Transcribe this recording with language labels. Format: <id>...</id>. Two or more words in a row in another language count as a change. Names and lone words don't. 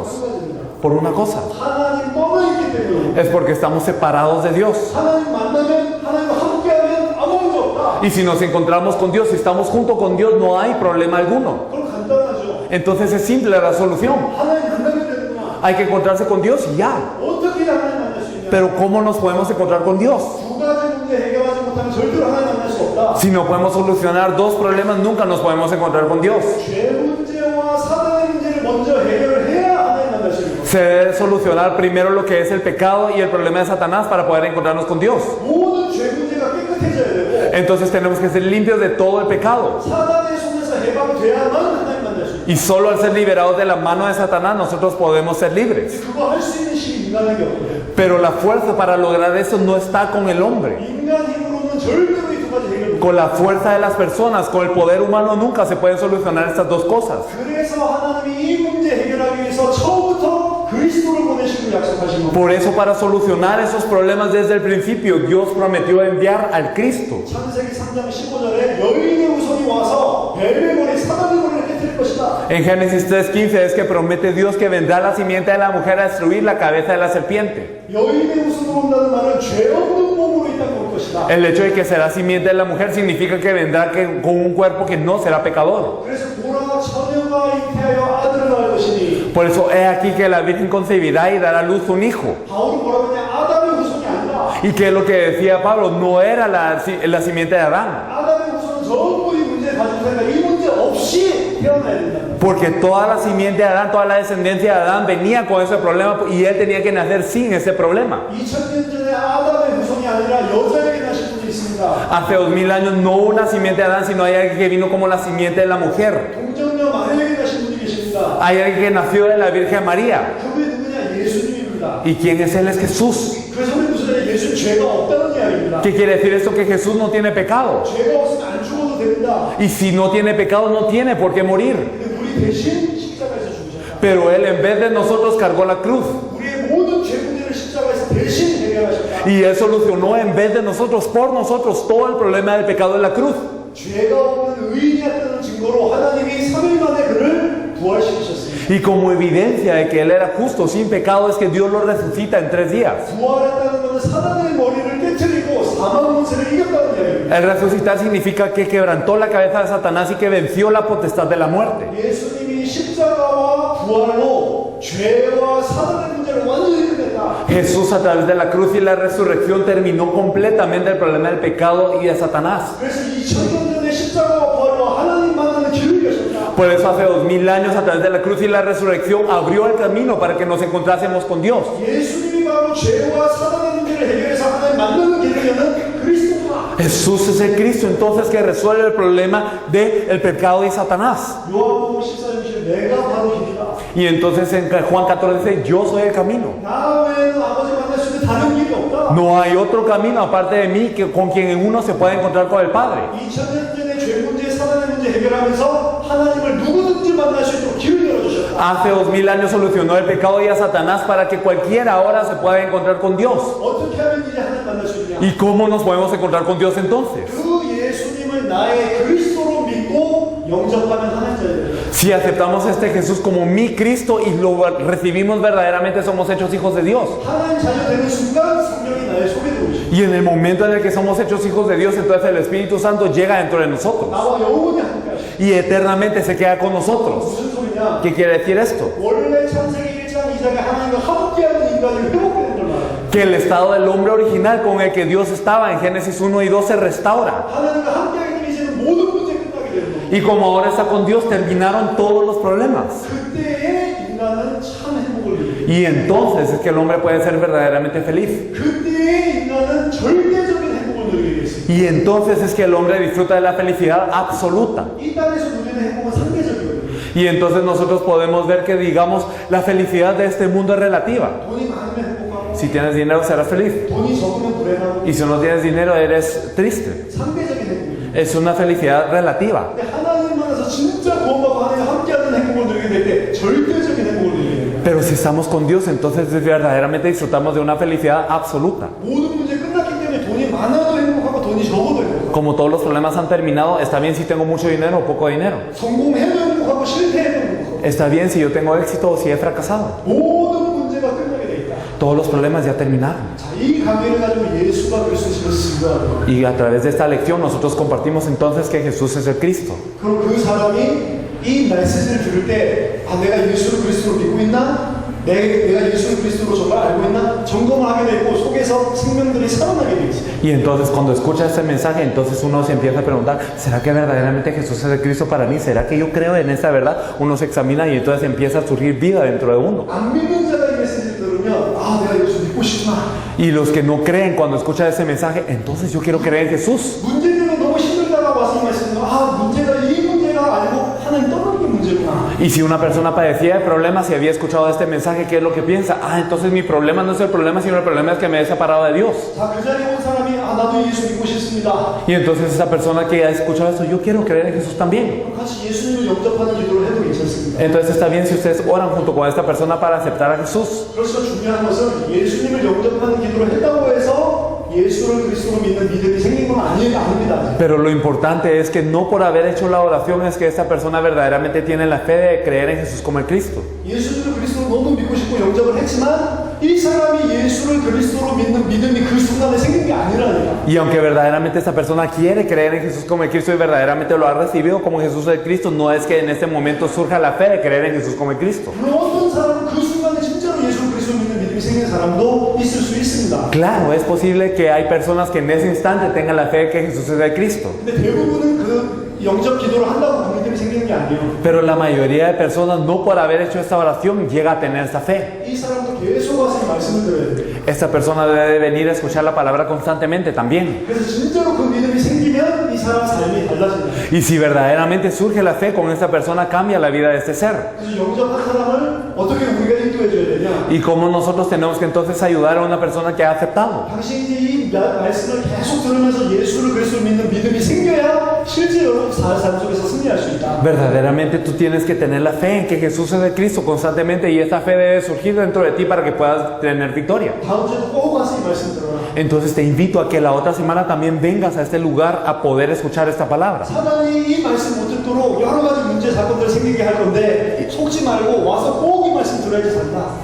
<es>Por una cosa.</es> <ko>하나님 떠나있기 때문에</ko> <es>Es porque estamos separados de Dios.</es> <ko>하나님 만나면 하나님과 함께하면 아무 문제 없다.</ko> <es>Y si nos encontramos con Dios, si estamos junto con Dios, no hay problema alguno.</es> <ko>그럼 간단하죠.</ko> <es>Entonces es simple la solución.</es> <ko>하나님 만나게 되는구나.</ko> <es>Hay que encontrarse con Dios y ya.</es> <ko>어떻게 하나님 만날 수 있냐?</ko> <es>Pero ¿cómo nos podemos encontrar con Dios?</es> <ko>두 가지 문제 해결하지 못하면 절대로 하나님 만날 수 없다.</ko> <es>Si no podemos solucionar 2 problemas, nunca nos podemos encontrar con Dios.</es> <ko>죄 문제와 사단의 문제를 먼저 해결을 해야 하나님 만날 수 있는 거예요.</ko> <es>Se debe solucionar primero lo que es el pecado y el problema de Satanás para poder encontrarnos con Dios.</es> <ko>모든 죄 문제가 깨끗해져야 되고</ko> <es>Entonces tenemos que ser limpios de todo el pecado.</es> <ko>사단의 손에서 해방돼야만 하나님 만날 수 있는</ko> <es>Y solo al ser liberados de la mano de Satanás, nosotros podemos ser libres.</es> <ko>거예요. 그거 할 수 있는 힘이 인간에게 없거든요.</ko> <es>Pero la fuerza para lograr eso no está con el hombre.</es> <ko>인간 힘으로는 절대로 이 두 가지 해결 못</ko> <es>Con la fuerza de las personas, con el poder humano, nunca se pueden solucionar estas 2 cosas.</es> <ko>그래서 하나님이 이 문제 해결하기 위해서 처음부터 그리스도를 보내시고 약속하신 겁니다.</ko> <es>Por eso, para solucionar esos problemas desde el principio, Dios prometió enviar al Cristo.</es> <ko>창세기 3장 15절에 여인의 후손이 와서 벨의 머리 사단의 머리를 깨뜨릴 것이다.</ko> <es>En Génesis 3:15 es que promete Dios que vendrá la simiente de la mujer a destruir la cabeza de la serpiente.</es> <ko>여인의 후손으로 온다는 말은 죄 없는 몸으로 이 땅에 올 것이다.</ko> <es>El hecho de que será simiente de la mujer significa que vendrá con un cuerpo que no será pecador.</es> <ko>그래서 보라 처녀가 잉태하여 아들을 낳을 것이니</ko> <es>Por eso he aquí que la Virgen concebirá y dará a luz un hijo.</es> <ko>바울은 뭐라고 했냐? 아담의 후손이 아니라</ko> <es>¿Y qué es lo que decía Pablo? No era la simiente de Adán.</es> <ko>아담의 후손은 전부 이 문제를 가지고 살니까 이 문제 없이 태어나야 된다.</ko> <es>Porque toda la simiente de Adán, toda la descendencia de Adán venía con ese problema y él tenía que nacer sin ese problema.</es> <ko>2000년 전에 아담의 후손이 아니라 여자에게 나신 분이 있습니다.</ko> <es>Hace 2000 años no una simiente de Adán, sino hay alguien que vino como la simiente de la mujer.</es> <ko>동정녀 마리아에게 나신 분이 계십니다.</ko> <es>Hay alguien que nació de la Virgen María.</es> <ko>그분이 누구냐? 예수님입니다.</ko> <es>¿Y quién es él? Es Jesús.</es> <ko>그 소리 무슨 말이야? 예수는 죄가 없다는 이야기입니다.</ko> <es>¿Qué quiere decir esto? Que Jesús no tiene pecado.</es> <ko>죄가 없으면 안 죽어도 됩니다.</ko> <es>Y si no tiene pecado, no tiene por qué morir.</es> <ko>근데 우리 대신 십자가에서 죽으셨다.</ko> <es>Pero él en vez de nosotros cargó la cruz.</es> <ko>우리의 모든 죄 문제를 십자가에서 대신 해결하셨다.</ko> <es>Y él solucionó en vez de nosotros, por nosotros, todo el problema del pecado en la cruz.</es> <ko>죄가 없는 의인이었다는 증거로 하나님이 3일 만에 그를 부활시키셨습니다.</ko> <es>Y como evidencia de que Él era justo, sin pecado, es que Dios lo resucita en 3 días.</es> <ko>부활했다는 것은 사단의 머리를 깨트리고 사망 권세를 이겼다는 이야기입니다.</ko> <es>El resucitar significa que quebrantó la cabeza de Satanás y que venció la potestad de la muerte.</es> <ko>예수님이 십자가와 부활로 죄와 사단의 문제를 완전히 끝냈다.</ko> <es>Jesús a través de la cruz y la resurrección terminó completamente el problema del pecado y de Satanás.</es> <ko>그래서 2000년 전에 십자가와 부활로 하나님 만나는 길을 여셨다.</ko> <es>Por eso hace 2000 años a través de la cruz y la resurrección abrió el camino para que nos encontrásemos con Dios.</es> <ko>예수님이 바로 죄와 사단의 문제를 해결해서 하나님 만나는 길을 여는 그리스도구나.</ko> <es>Jesús es el Cristo entonces que resuelve el problema del pecado y Satanás.</es> <ko>요한복음 14장 내가 바로 길이다.</ko> <es>Y entonces en Juan 14 dice, yo soy el camino.</es> <ko>나 외에는 아버지 만날 수 있는 다른 길이 없다.</ko> <es>No hay otro camino aparte de mí con quien uno se puede encontrar con el Padre.</es> <ko>2000년 전에 죄 문제, 사단의 문제 해결하면서 하나님을 누구든지 만날 수 있도록 길을 열어주셨다.</ko> <es>Hace 2000 años solucionó el pecado y a Satanás para que cualquiera ahora se pueda encontrar con Dios.</es> <ko>어떻게 하면 이제 하나님 만날 수 있냐?</ko> <es>¿Y cómo nos podemos encontrar con Dios entonces?</es> <ko>그 예수님을 나의 그리스도로 믿고 영접하면 하나님 자녀들.</ko> <es>Si aceptamos a este Jesús como mi Cristo y lo recibimos verdaderamente, somos hechos hijos de Dios.</es> <ko>하나님 자녀 되는 순간 성령이 나의 속에 들어오시고</ko> <es>Y en el momento en el que somos hechos hijos de Dios, entonces el Espíritu Santo llega dentro de nosotros.</es> <ko>나와 영원히 함께 하시고.</ko> <es>Y eternamente se queda con nosotros.</es> <ko>무슨 소리냐?</ko> <es>¿Qué quiere decir esto?</es> <ko>원래 창세기 1장 2장에 하나님과 함께하는 인간이 회복되는 걸 말해요.</ko> <es>Que el estado del hombre original con el que Dios estaba en Génesis 1 y 2 se restaura.</es> <ko>하나님과 함께하게 되면 이제는 모든 문제 끝나게 되는 거예요.</ko> <es>Y como ahora está con Dios, terminaron todos los problemas.</es> <ko>그때의 인간은 참 행복을 누려요.</ko> <es>Y entonces es que el hombre puede ser verdaderamente feliz.</es> <ko>그때의 인간은 절대적인 행복을 누리게 됐습니다.</ko> <es>Y entonces es que el hombre disfruta de la felicidad absoluta.</es> <ko>이 땅에서 누리는 행복은 상대적이거든요.</ko> <es>Y entonces nosotros podemos ver que, digamos, la felicidad de este mundo es relativa.</es> <ko>돈이 많으면 행복하고</ko> <es>Si tienes dinero, serás feliz.</es> <ko>돈이 적으면 불행하고</ko> <es>Y si no tienes dinero, eres triste.</es> <ko>상대적인 행복이에요.</ko> <es>Es una felicidad relativa.</es> <ko>근데 하나님 만나서 진짜 구원받고 하나님과 함께하는 행복을 누리게 될 때 절대적인 행복을 누리게 돼요.</ko> <es>Pero si estamos con Dios, entonces verdaderamente disfrutamos de una felicidad absoluta.</es> <ko>모든 문제 끝났기 때문에 돈이 많아도 행복하고 돈이 적어도 행복하고</ko> <es>Como todos los problemas han terminado, está bien si tengo mucho dinero o poco dinero.</es> <ko>성공해도 행복하고 실패해도 행복하고</ko> <es>Está bien si yo tengo éxito o si he fracasado.</es> <ko>모든 문제가 끝나게 돼 있다.</ko> <es>Todos los problemas ya terminaron.</es> <ko>자, 이 강의를 가지고 예수가 그리스도인 것을 증거하는 거예요.</ko> <es>Y a través de esta lección nosotros compartimos entonces que Jesús es el Cristo.</es> <ko>그럼 그 사람이 이 메시지를 들을 때 아, 내가 예수를 그리스도로 믿고 있나? 내가 예수를 그리스도로 정말 알고 있나? 점검을 하게 되고 속에서 생명들이 살아나게 되지.</ko> <es>Y entonces cuando escucha este mensaje, entonces uno se empieza a preguntar, ¿será que verdaderamente Jesús es el Cristo para mí? ¿Será que yo creo en esta verdad? Uno se examina y entonces empieza a surgir vida dentro de uno.</es> <ko>안 믿는 자가 이 메시지를 들으면 아, 내가 예수 믿고 싶구나.</ko> <es>Y los que no creen cuando escuchan ese mensaje, entonces yo quiero creer en Jesús.</es> <ko>문제 때문에 너무 힘들다가 와서 이 말씀을 아, 이 문제가 아니고 하나님 떠나는 문제구나.</ko> <es>Y si una persona padecía de problemas y había escuchado este mensaje, ¿qué es lo que piensa? Ah, entonces mi problema no es el problema, sino el problema es que me he separado de Dios.</es> <ko>자, 그 자리에 온 사람이 아, 나도 예수 믿고 싶습니다.</ko> <es>Y entonces esa persona que ha escuchado esto, yo quiero creer en Jesús también.</es> <ko>그럼 같이 예수님을 영접하는 기도를 해도 괜찮습니다.</ko> <es>Entonces está bien si ustedes oran junto con esta persona para aceptar a Jesús.</es> <ko>그래서 중요한 것은 예수님을 영접하는 기도를 했다고 해서 예수를 그리스도로 믿는 믿음이 생긴 건 아닙니다.</ko> <es>Pero lo importante es que no por haber hecho la oración es que esta persona verdaderamente tiene la fe de creer en Jesús como el Cristo.</es> <ko>예수를 그리스도로 너무 믿고 싶고 영접을 했지만 이 사람이 예수를 그리스도로 믿는 믿음이 그 순간에 생긴 게 아니라니까.</ko> <es>Y aunque verdaderamente esta persona quiere creer en Jesús como el Cristo y verdaderamente lo ha recibido como Jesús el Cristo, no es que en este momento surja la fe de creer en Jesús como el Cristo.</es> <ko>그럼 어떤 사람은 그 순간에 진짜로 예수를 그리스도로 믿는 믿음이 생긴 사람도 있을 수 있습니다.</ko> <es>Claro, es posible que hay personas que en ese instante tengan la fe de que Jesús es el Cristo.</es> <ko>근데 대부분은 그 영접 기도를 한다고 그 믿음이 생기는 게 아니에요.</ko> <es>Pero la mayoría de personas no por haber hecho esta oración llega a tener esta fe.</es> <ko>이 사람도 계속 와서 이 말씀을 들어야 돼요.</ko> <es>Esta persona debe venir a escuchar la palabra constantemente también.</es> <ko>그래서 진짜로 그 믿음이 생기면 이 사람 삶이 달라집니다.</ko> <es>Y si verdaderamente surge la fe con esta persona, cambia la vida de este ser.</es> <ko>그래서 영접한 사람을 어떻게 우리가 인도해 줘야 되냐?</ko> <es>Y cómo nosotros tenemos que entonces ayudar a una persona que ha aceptado.</es> <ko>당신이 이제 이 말씀을 계속 들으면서 예수를 그리스도로 믿는 믿음이 생겨야 실제 여러분 삶 속에서 승리할 수 있다.</ko> <es>Verdaderamente tú tienes que tener la fe en que Jesús es el Cristo constantemente y esta fe debe surgir dentro de ti para que puedas tener victoria.</es> <ko>다음 주에도 꼭 와서 이 말씀 들어라.</ko> <es>Entonces te invito a que la otra semana también vengas a este lugar a poder escuchar esta palabra.</es> <ko>사단이 이 말씀 못 듣도록 여러 가지 문제 사건들 생기게 할 건데 속지 말고 와서 꼭 이 말씀 들어야지 산다.</ko>